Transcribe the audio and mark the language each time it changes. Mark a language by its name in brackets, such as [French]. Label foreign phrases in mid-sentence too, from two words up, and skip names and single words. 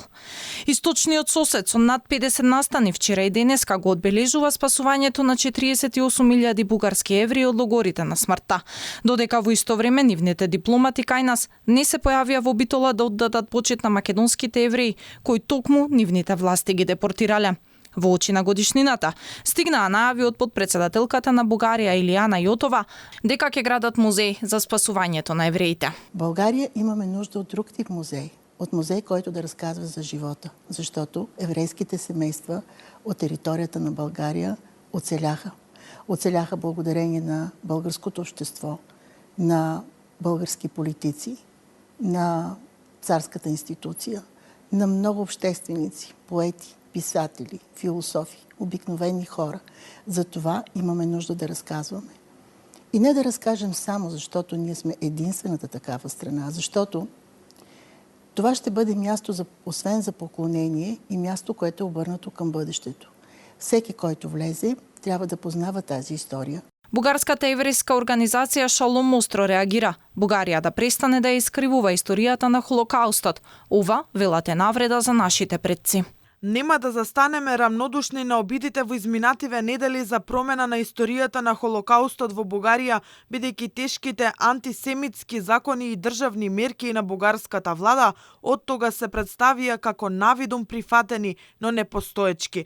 [Macedonian] Источниот сосед со над 50 настани вчера и денеска го одбележува спасувањето на 48.000 бугарски евреи од логорите на смртта, додека во исто време нивните дипломати кај нас не се појавија во битола да оддадат почит на македонските евреи, кои токму нивните власти ги депортирале. Во очи на годишнината стигнаа најави од потпредседателката на Бугарија Илијана Јотова дека ќе градат музеј за спасувањето на евреите. [Bulgarian] България имаме нужда од друг тип музеј. От музей, който да разказва за живота. Защото еврейските семейства от територията на България оцеляха. Оцеляха благодарение на българското общество, на български политици, на царската институция, на много общественици, поети, писатели, философи, обикновени хора. За това имаме нужда да разказваме. И не да разкажем само, защото ние сме единствената такава страна, защото това ще бъде място, освен за поклонение, и място, което е обърнато към бъдещето. Всеки, който влезе, трябва да познава тази история. [Macedonian] Бугарската еврејска организација Шалом остро реагира. Бугарија да престане да ја искривува историјата на Холокаустот. Ова, велат, е навреда за нашите предци. Нема да застанеме рамнодушни на обидите во изминативе недели за промена на историјата на Холокаустот во Бугарија, бидејќи тешките антисемитски закони и државни мерки на бугарската влада од тога се представија како навидум прифатени, но непостоечки.